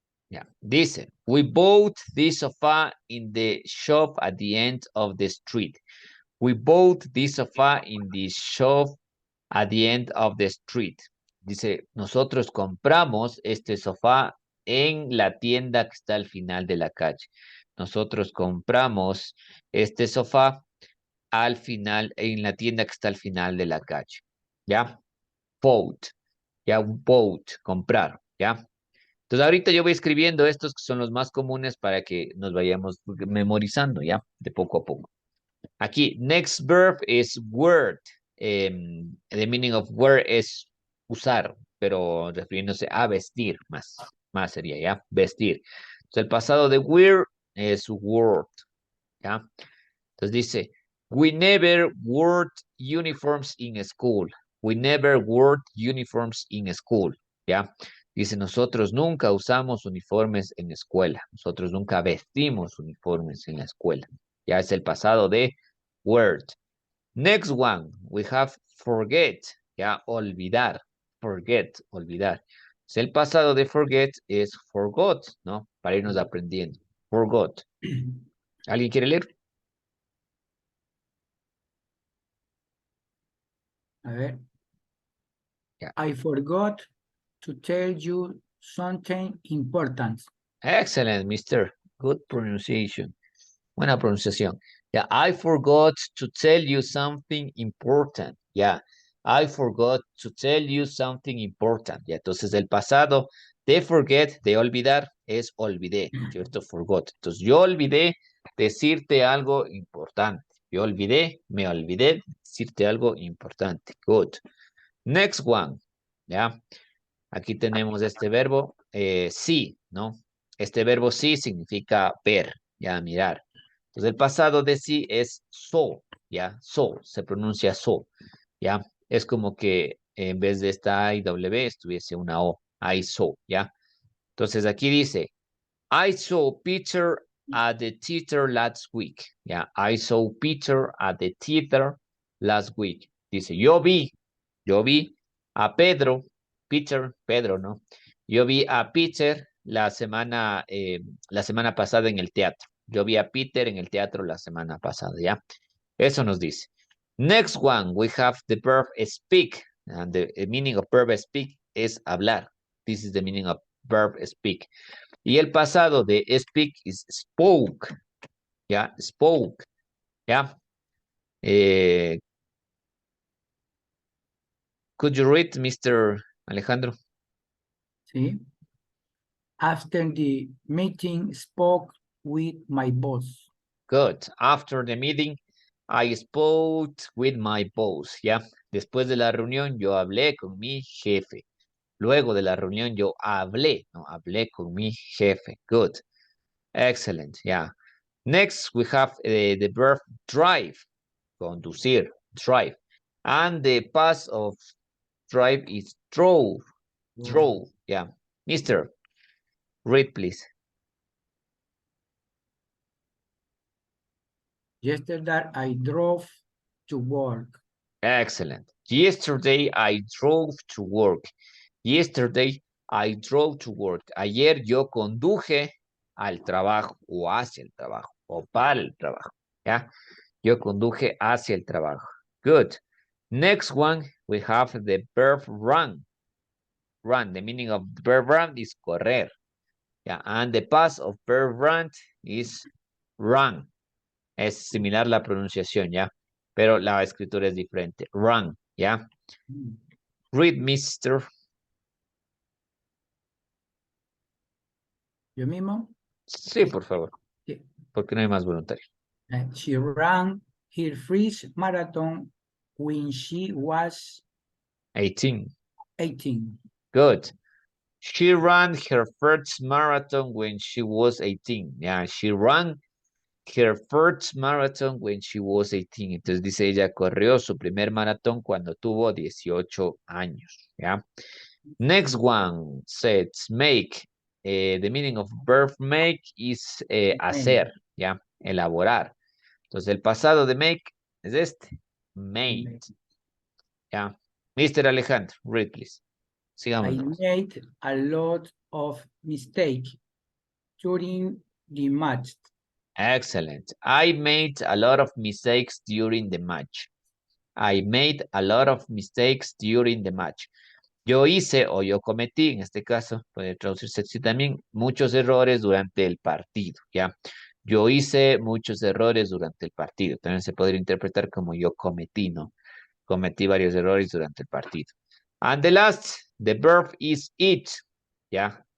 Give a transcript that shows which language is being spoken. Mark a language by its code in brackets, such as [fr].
[en] Ya, [es] dice, [en] we bought this sofa in the shop at the end of the street. We bought this sofa in the shop at the end of the street. [es] Dice, nosotros compramos este sofá en la tienda que está al final de la calle. Nosotros compramos este sofá al final, en la tienda que está al final de la calle. ¿Ya? Bought. Ya, bought, comprar. ¿Ya? Entonces ahorita yo voy escribiendo estos que son los más comunes para que nos vayamos memorizando, ¿ya? De poco a poco. Aquí, [en] next verb is word. The meaning of wear [es] es usar, pero refiriéndose a vestir, más sería, ¿ya? Vestir. Entonces, el pasado de wear es word, ¿ya? Entonces dice, [en] we never wore uniforms in school. We never wore uniforms in school, ¿ya? [es] Dice, nosotros nunca usamos uniformes en escuela. Nosotros nunca vestimos uniformes en la escuela. Ya es el pasado de word. [en] Next one, we have forget, ya, olvidar, forget, olvidar. [es] El pasado de forget es forgot, ¿no? Para irnos aprendiendo. Forgot. ¿Alguien quiere leer? A ver. Ya. [en] I forgot to tell you something important. Excellent, mister. Good pronunciation. [es] Buena pronunciación. [en] Yeah, I forgot to tell you something important. Yeah, I forgot to tell you something important. [es] Yeah, entonces el pasado de forget, de olvidar, es olvidé, ¿cierto? Forgot. Entonces yo olvidé decirte algo importante. Yo olvidé, me olvidé decirte algo importante. [en] Good. Next one. Yeah. [es] Aquí tenemos este verbo, sí, ¿no? Este verbo sí significa ver, ya, mirar. Entonces, el pasado de sí es so, ya, so, se pronuncia so, ya. Es como que en vez de esta IW estuviese una O, I saw, ya. Entonces, aquí dice, [en] I saw Peter at the theater last week, ya. I saw Peter at the theater last week. [es] Dice, yo vi a Pedro, Pedro, ¿no? Yo vi a Peter la semana pasada en el teatro. Yo vi a Peter en el teatro la semana pasada, ¿ya? Eso nos dice. [en] Next one, we have the verb speak. And the meaning of verb speak [es] es hablar. [en] This is the meaning of verb speak. [es] Y el pasado de speak [en] is spoke, [es] ¿ya? Spoke, ¿ya? [en] Could you read, Mr. Alejandro? [es] ¿Sí? [en] After the meeting, spoke with my boss. Good. After the meeting, I spoke with my boss, ¿ya? [es] Después de la reunión, yo hablé con mi jefe. Luego de la reunión, yo hablé, ¿no? Hablé con mi jefe. [en] Good. Excellent, yeah. Next, we have the verb drive, conducir, drive. And the past of drive is drove, yeah. Mister, read, please. Yesterday, I drove to work. Excellent. Yesterday, I drove to work. Yesterday, I drove to work. [es] Ayer yo conduje al trabajo o hacia el trabajo o para el trabajo, ¿ya? Yo conduje hacia el trabajo. [en] Good. Next one, we have the verb run. Run, the meaning of the verb run is correr. Yeah, and the past of verb run is run. [es] Es similar la pronunciación, ¿ya? Pero la escritura es diferente. Run, ¿ya? [en] Read, mister. [es] Yo mismo. Sí, por favor, Sí. porque no hay más voluntarios. [en] She ran her first marathon when she was 18. 18. Good. She ran her first marathon when she was 18. Yeah, she ran her first marathon when she was 18. [es] Entonces dice ella corrió su primer maratón cuando tuvo 18 años. [en] Yeah. Next one says make. The meaning of verb make is Made. [es] hacer, ¿ya? Elaborar. Entonces el pasado de make es este, made, ¿ya? [en] Mr. Alejandro, read please. [es] Sigamos [en] I [es] nomás. [en] made a lot of mistakes during the match. Excellent. I made a lot of mistakes during the match. I made a lot of mistakes during the match. [es] Yo hice o yo cometí, en este caso, puede traducirse así también, muchos errores durante el partido, ¿ya? Yo hice muchos errores durante el partido. También se podría interpretar como yo cometí, ¿no? Cometí varios errores durante el partido. [en] And the last, the verb is eat, ¿ya?